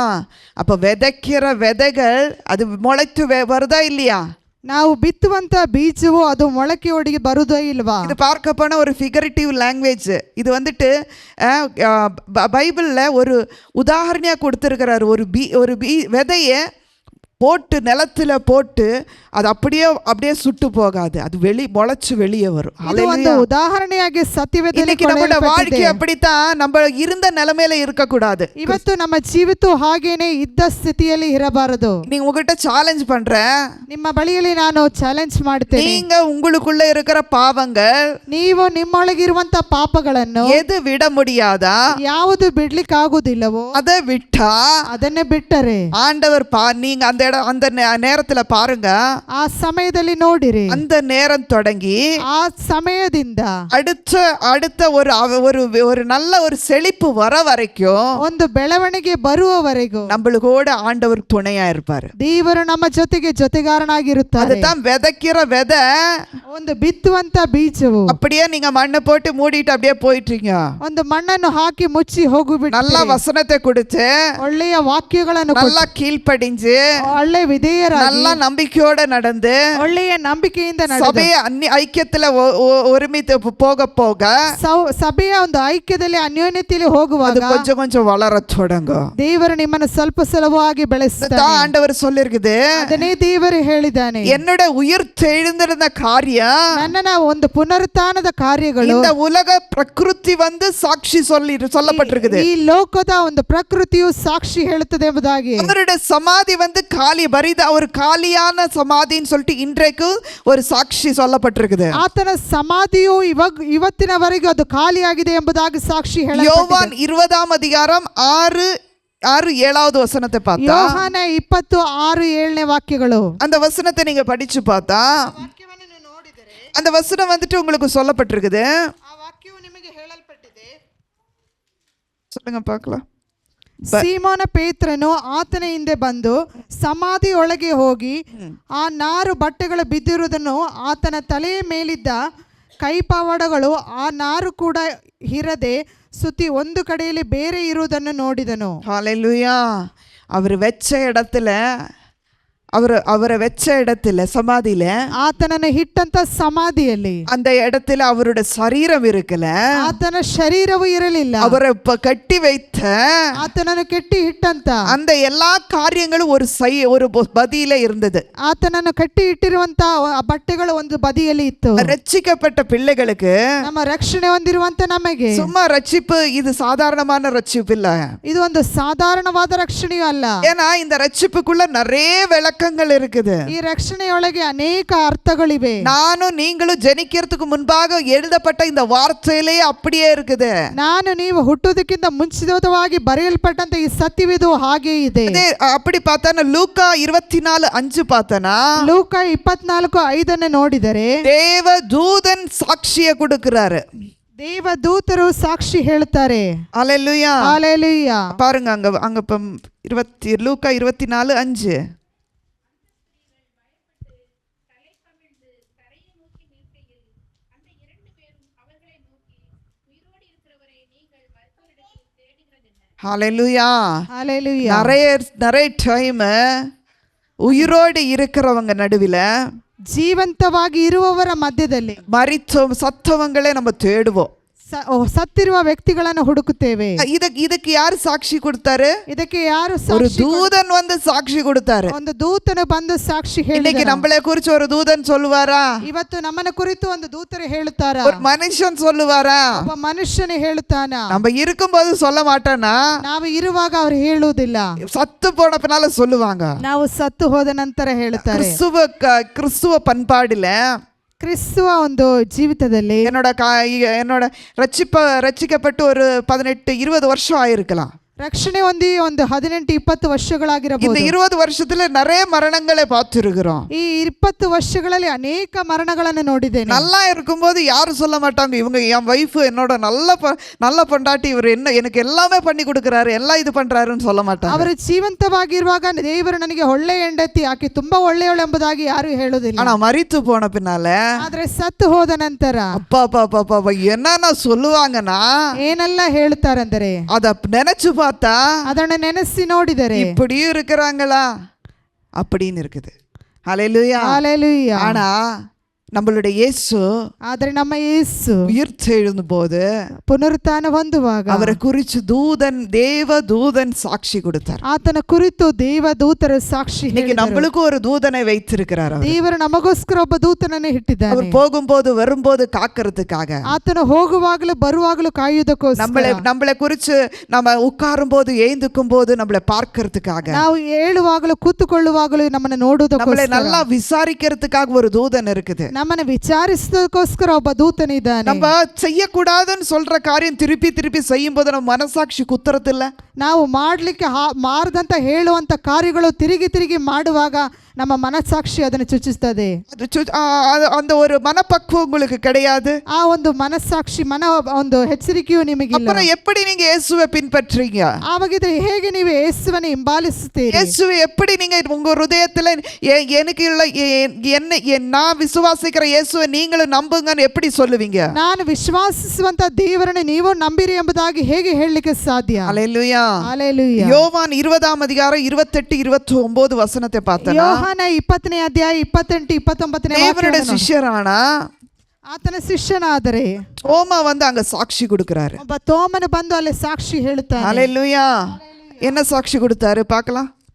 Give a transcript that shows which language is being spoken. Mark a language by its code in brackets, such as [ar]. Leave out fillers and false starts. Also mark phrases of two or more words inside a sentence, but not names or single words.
[ta] அப்ப விதைக்கிற விதைகள் அது முளைத்து வருதா இல்லையா? [kn] ನಾವು ಬಿತ್ತುವಂತ ಬೀಜವು ಅದು ಮೊಳಕೆ ಒಡೆಗೆ ಬರುವುದೇ ಇಲ್ವಾ? [ta] இது பார்க்க போன ஒரு [en] figurative language. [ta] இது வந்துட்டு பைபிளில் ஒரு உதாரணமாக கொடுத்துருக்கிறார். ஒரு விதையை போட்டு நிலத்துல போட்டு அது அப்படியே சுட்டு போகாது, அது முளைச்சு வெளியே வரும். [kn] ಉದಾಹರಣೆಯಾಗಿ ಸತ್ಯವೇದದಲ್ಲಿ [ta] நம்மளோட வாழ்க்கை அப்படித்தான். நம்ம இருந்த நிலைமையில இருக்க கூடாது. [kn] ಇವತ್ತು ನಮ್ಮ ಜೀವಿತ ಹಾಗೇನೆ ಇದ್ದ ಸ್ಥಿತಿಯಲ್ಲಿ ಇರಬಾರದು. [ta] நீங்க உங்ககிட்ட சேலஞ்ச் பண்றேன், [kn] ನಿಮ್ಮ ಬಳಿಯಲ್ಲಿ ನಾನು ಚಾಲೆಂಜ್ ಮಾಡ್ತೇನೆ. [ta] நீங்க உங்களுக்குள்ள இருக்கிற பாவங்கள், [kn] ನೀವು ನಿಮ್ಮೊಳಗಿರುವಂತ ಪಾಪಗಳನ್ನು [ta] எது விட முடியாதா, [kn] ಯಾವುದು ಬಿಡ್ಲಿಕ್ಕೆ ಆಗುವುದಿಲ್ಲವೋ [ta] அதை விட்டா, [kn] ಅದನ್ನೇ ಬಿಟ್ಟರೆ [ta] ஆண்டவர் நீங்க அந்த நேரத்துல பாருங்க, [kn] ಆ ಸಮಯದಲ್ಲಿ ನೋಡಿರಿ, [ta] அந்த நேரம் தொடங்கி [kn] ಆ ಸಮಯದಿಂದ [ta] அடுத்த ஒரு நல்ல ஒரு செழிப்பு வர வரைக்கும், [kn] ಒಂದು ಬೆಳವಣಿಗೆ ಬರುವವರೆಗೂ [ta] நம்மளுக்கூட ஆண்டவர் துணையா இருப்பாரு. [kn] ದೇವರು ನಮ್ಮ ಜೊತೆಗೆ ಜೊತೆಗಾರನಾಗಿರುತ್ತಾರೆ. [ta] அதுதான் விதைக்கிற விதை. [kn] ಒಂದು ಬಿತ್ತುವಂತ ಬೀಜವು [ta] அப்படியே நீங்க மண்ணை போட்டு மூடிட்டு அப்படியே போயிட்டீங்க, [kn] ಒಂದು ಮಣ್ಣನ್ನು ಹಾಕಿ ಮುಚ್ಚಿ ಹೋಗಿಬಿಟ್ಟು, [ta] நல்ல வசனத்தை கொடுத்து, [kn] ಒಳ್ಳೆಯ ವಾಕ್ಯಗಳನ್ನು [ta] நல்லா கீழ்ப்படிஞ்சு, [kn] ಒಳ್ಳೆ ವಿಧೇಯರಾಗಿ, [ta] நல்ல நம்பிக்கையோட நடந்து, [kn] ಒಳ್ಳೆಯ ನಂಬಿಕೆಯಿಂದ [ta] சபைய ஐக்கியத்துல ஒருமித்து போக போக, [kn] ಸಭೆಯ ಒಂದು ಐಕ್ಯದಲ್ಲಿ ಅನ್ಯೋನ್ಯತೆಯಲ್ಲಿ ಹೋಗುವಾಗ [ta] கொஞ்சம் கொஞ்சம் வளர தொடங்கும். [kn] ದೇವರು ನಿಮ್ಮನ್ನು ಸ್ವಲ್ಪ ಸುಲಭವಾಗಿ ಬೆಳೆಸ್ತಾನೆ. [ta] ஆண்டவர் சொல்லிருக்குது, [kn] ಅದನ್ನೇ ದೇವರು ಹೇಳಿದ್ದಾನೆ, [ta] என்னோட உயிர்த்தெழுந்திருந்த காரியம், [kn] ನನ್ನ ಒಂದು ಪುನರುತ್ಥಾನದ ಕಾರ್ಯಗಳು, [ta] இந்த உலக பிரகிருதி சாட்சி சொல்லப்பட்டிருக்குது. [kn] ಈ ಲೋಕದ ಒಂದು ಪ್ರಕೃತಿಯು ಸಾಕ್ಷಿ ಹೇಳುತ್ತದೆ ಎಂಬುದಾಗಿ. [ta] அவருடைய சமாதி காலி பரித ஒரு காலியான சமாதின்னு சொல்லிட்டு இன்றைக்கு ஒரு சாட்சி சொல்லப்பட்டிருக்குது. [kn] ಆತನ ಸಮಾಧಿಯು ಇವತ್ತಿನವರೆಗೂ ಅದು ಖಾಲಿಯಾಗಿದೆ ಎಂಬುದಾಗಿ ಸಾಕ್ಷಿ ಹೇಳಲ್ಪಟ್ಟಿದೆ. [ta] யோவான் 20ஆம் அதிகாரம் 6-7வது வசனத்தை பார்த்தா, [kn] ಯೋಹಾನ 20:6-7ನೇ ವಾಕ್ಯಗಳು, [ta] அந்த வசனத்தை நீங்க படிச்சு பார்த்தா, அந்த வசனம் வந்துட்டு உங்களுக்கு சொல்லப்பட்டிருக்குது. பார்க்கலாம். [kn] ಸೀಮೋನ ಪೇತ್ರನು ಆತನ ಹಿಂದೆ ಬಂದು ಸಮಾಧಿಯೊಳಗೆ ಹೋಗಿ ಆ ನಾರು ಬಟ್ಟೆಗಳು ಬಿದ್ದಿರುವುದನ್ನು ಆತನ ತಲೆಯ ಮೇಲಿದ್ದ ಕೈಪವಾಡಗಳು ಆ ನಾರು ಕೂಡ ಇರದೆ ಸುತ್ತಿ ಒಂದು ಕಡೆಯಲ್ಲಿ ಬೇರೆ ಇರುವುದನ್ನು ನೋಡಿದನು. [ta] ஹalleluya. அவர் வெச்ச இடத்துல அவரை வெச்ச இடத்துல சமாதியில [kn] ಆತನನ್ನು ಇಟ್ಟಂತ ಸಮಾಧಿಯಲ್ಲಿ [ta] அந்த இடத்துல அவருடைய சரீரம் இருக்கல, [kn] ಆತನ ಶರೀರವು ಇರಲಿಲ್ಲ. [ta] அவரை கட்டி வைத்த [kn] ಆತನನ್ನು ಕೆಟ್ಟಿ ಇಟ್ಟಂತ [ta] அந்த எல்லா காரியங்களும் ஒரு பதியில இருந்தது. [kn] ಆತನನ್ನು ಕಟ್ಟಿ ಇಟ್ಟಿರುವಂತ ಬಟ್ಟೆಗಳು ಒಂದು ಬದಿಯಲ್ಲಿ ಇತ್ತು. [ta] ரட்சிக்கப்பட்ட பிள்ளைகளுக்கு [kn] ನಮ್ಮ ರಕ್ಷಣೆ ಹೊಂದಿರುವಂತ ನಮಗೆ [ta] சும்மா ரட்சிப்பு இது சாதாரணமான ரட்சிப்பு இல்ல. [kn] ಇದು ಒಂದು ಸಾಧಾರಣವಾದ ರಕ್ಷಣೆಯೂ ಅಲ್ಲ. [ta] ஏன்னா இந்த ரட்சிப்புக்குள்ள நிறைய விளக்கங்கள் இருக்குது. [kn] ಈ ರಕ್ಷಣೆಯೊಳಗೆ ಅನೇಕ ಅರ್ಥಗಳಿವೆ. [ta] நானும் நீங்களும் ஜெனிக்கிறதுக்கு முன்பாக எழுதப்பட்ட இந்த வார்த்தையிலே அப்படியே இருக்குது. [kn] ನಾನು ನೀವು ಹುಟ್ಟುವುದಕ್ಕಿಂತ ಮುಂಚಿತವಾಗಿ ಬರೆಯಲ್ಪಟ್ಟಂತ ಈ ಸತ್ಯವಿದು ಹಾಗೆ ಇದೆ. [ta] அப்படி பார்த்தானா லூக்கா 24:5 பார்த்தானா [kn] ಲೂಕ 24:5 ನೋಡಿದರೆ [ta] தேவ தூதன் சாட்சியை கொடுக்கிறாரு. [kn] ದೇವದೂತರು ಸಾಕ್ಷಿ ಹೇಳ್ತಾರೆ. [ta] அல்லேலூயா. ஹalleluya. பாருங்க அங்க லூக்கா 24:5. ஹalleluya. ஹalleluya. நிறைய டைம் உயிரோடு இருக்கிறவங்க நடுவில் [kn] ಜೀವಂತವಾಗಿ ಇರುವವರ ಮಧ್ಯದಲ್ಲಿ [ta] ಸತ್ತவங்களே நம்ம தேடுவோம். [kn] ಸತ್ತಿರುವ ವ್ಯಕ್ತಿಗಳನ್ನು ಹುಡುಕುತ್ತೇವೆ. ಇದಕ್ಕೆ ಯಾರು ಸಾಕ್ಷಿ ಕೊಡ್ತಾರೆ? ಇದಕ್ಕೆ ಯಾರು [ta] ஒரு தூதன் வந்து சாட்சி கொடுத்தாரு. [kn] ಒಂದು ದೂತನು ಬಂದು ಸಾಕ್ಷಿ ಹೇಳಿದ. [ta] இன்னைக்கு நம்மளை குறித்து ஒரு தூதன் சொல்லுவாரா? [kn] ಇವತ್ತು ನಮ್ಮನ್ನ ಕುರಿತು ಒಂದು ದೂತರು ಹೇಳುತ್ತಾರಾ? [ta] ஒரு மனுஷன் சொல்லுவாரா? [kn] ಒಬ್ಬ ಮನುಷ್ಯನೇ ಹೇಳುತ್ತಾನಾ? [ta] நம்ம இருக்கும்போது சொல்ல மாட்டானா? [kn] ನಾವು ಇರುವಾಗ ಅವರು ಹೇಳುವುದಿಲ್ಲ. [ta] சத்து போன பின்னால சொல்லுவாங்க. [kn] ನಾವು ಸತ್ತು ಹೋದ ನಂತರ ಹೇಳುತ್ತಾರೆ. [ta] கிறிஸ்துவ பண்பாடுல [kn] ಕ್ರಿಸ್ತುವ ಒಂದು ಜೀವಿತದಲ್ಲಿ [ta] என்னோட ரட்சிக்கப்பட்டு ஒரு 18-20 வருஷம் ஆயிருக்கலாம். [kn] ರಕ್ಷಣೆ ಹೊಂದಿ ಒಂದು 18-20 ವರ್ಷಗಳಾಗಿರಬಹುದು. [ta] இந்த 20 வருஷத்துல நிறைய மரணங்களை பார்த்திருக்கிறோம். [kn] ಈ 20 ವರ್ಷಗಳಲ್ಲಿ ಅನೇಕ ಮರಣಗಳನ್ನು ನೋಡಿದ್ದೇನೆ. [ta] நல்லா இருக்கும்போது யாரும் சொல்ல மாட்டாங்க, இவங்க என் வைஃப் என்னோட நல்ல பொண்டாட்டி, இவர் எனக்கு எல்லாமே பண்ணி கொடுக்கறாரு, எல்லாம் இது பண்றாருன்னு சொல்ல மாட்டாங்க. [kn] ಅವರು ಜೀವಂತವಾಗಿರುವಾಗ ದೇವರು ನನಗೆ ಒಳ್ಳೆ ಹೆಂಡತಿ, ಆಕೆ ತುಂಬಾ ಒಳ್ಳೆಯವಳು ಎಂಬುದಾಗಿ ಯಾರು ಹೇಳುವುದಿಲ್ಲ. [ta] ஆனா மரித்து போன பின்னால [kn] ಆದ್ರೆ ಸತ್ತು ಹೋದ ನಂತರ [ta] அப்பா என்னன்னா சொல்லுவாங்கன்னா [kn] ಏನೆಲ್ಲ ಹೇಳ್ತಾರಂದರೆ [ta] அத நினைச்சு பார்த்தா [kn] ಅದನ್ನು ನೆನೆಸಿ ನೋಡಿದರೆ [ta] இப்படியும் இருக்கிறாங்களா அப்படின்னு இருக்குது. ஹalleluya. ஹalleluya. ஆனா நம்மளுடைய இயேசு [kn] ಆದರೆ ನಮ್ಮ ಯೇಸು [ta] உயிர்த்தெழும்போது [kn] ಪುನರುತ್ಥಾನ ಹೊಂದುವಾಗ [ta] அவரை குறித்து தேவதூதன் சாட்சி கொடுத்தார். [kn] ಆತನ ಕುರಿತು ದೇವದೂತರ ಸಾಕ್ಷಿ [ta] இன்னைக்கு நம்மளுக்கு ஒரு தூதனை வைத்திருக்கிறார். [kn] ದೇವರು ನಮಗೋಸ್ಕರ ಒಬ್ಬ ದೂತನನ್ನು ಇಟ್ಟಿದ್ದಾನೆ. [ta] அவர் போகும்போது வரும்போது காக்கிறதுக்காக, [kn] ಆತನು ಹೋಗುವಾಗಲೂ ಬರುವಾಗಲೂ ಕಾಯುವುದಕ್ಕೋಸ್ಕರ, [ta] நம்மளை குறித்து நம்ம உட்காரும் போது எழுந்துக்கும் போது நம்மளை பார்க்கிறதுக்காக, [kn] ನಾವು ಏಳುವಾಗಲೂ ಕೂತುಕೊಳ್ಳುವಾಗಲೂ ನಮ್ಮನ್ನು ನೋಡುವುದಕ್ಕೋಸ್ಕರ, [ta] நம்மளை நல்லா விசாரிக்கிறதுக்காக ஒரு தூதன் இருக்குது. [kn] ನಮ್ಮನ್ನು ವಿಚಾರಿಸೋದಕ್ಕೋಸ್ಕರ ಒಬ್ಬ ದೂತನಿದ್ದಾನೆ. [ta] நம்ம செய்யக்கூடாதுன்னு சொல்ற காரியம் திருப்பி செய்யும் போது நம்ம மனசாட்சி குத்துறதில்ல. [kn] ನಾವು ಮಾಡಲಿಕ್ಕೆ ಮಾರದಂತ ಹೇಳುವಂತ ಕಾರ್ಯಗಳು ತಿರುಗಿ ಮಾಡುವಾಗ ನಮ್ಮ ಮನಸ್ಸಾಕ್ಷಿ ಅದನ್ನು ಚುಚ್ಚಿಸ್ತದೆ. [ta] அந்த ஒரு மனப்பக்குவம் உங்களுக்கு கிடையாது. [kn] ಆ ಒಂದು ಮನಸ್ಸಾಕ್ಷಿ ಒಂದು ಎಚ್ಚರಿಕೆಯೂ ನಿಮಗಿಲ್ಲ. [ta] அப்புறம் எப்படி நீங்க இயேசுவை பின்பற்றீங்க? [kn] ಆವಾಗಿದ್ರೆ ಹೇಗೆ ನೀವು ಯೇಸುವನ್ನು ಹಿಂಬಾಲಿಸುತ್ತೀರಿ? [ta] இயேசுவை எப்படி நீங்க உங்க ஹிருதயத்துல எனக்கு நான் விசுவாசிக்கிற இயேசுவை நீங்களும் நம்புங்கன்னு எப்படி சொல்லுவீங்க? [kn] ನಾನು ವಿಶ್ವಾಸಿಸುವಂತ ದೇವರನ್ನು ನೀವು ನಂಬಿರಿ ಎಂಬುದಾಗಿ ಹೇಗೆ ಹೇಳಲಿಕ್ಕೆ ಸಾಧ್ಯ? [ta] ஹalleluya. ஹalleluya. யோவான் 20 அதிகாரம் 28-29 வசனத்தை பார்த்தா, [kn] ಯೋಹಾನ 20ನೇ ಅಧ್ಯಾಯ 28-29ನೇ [ta] தேவனுடைய சிஷ்யரானா [kn] ಆತನ ಶಿಷ್ಯನಾದರೆ [ta] தோமா வந்து அங்க சாட்சி கொடுக்கிறாரு. [kn] ಒಬ್ಬ ತೋಮನು ಬಂದು ಅಲ್ಲಿ ಸಾಕ್ಷಿ ಹೇಳುತ್ತಾನೆ. [ta] ஹalleluya. என்ன சாட்சி கொடுத்தாரு பார்க்கலாம்.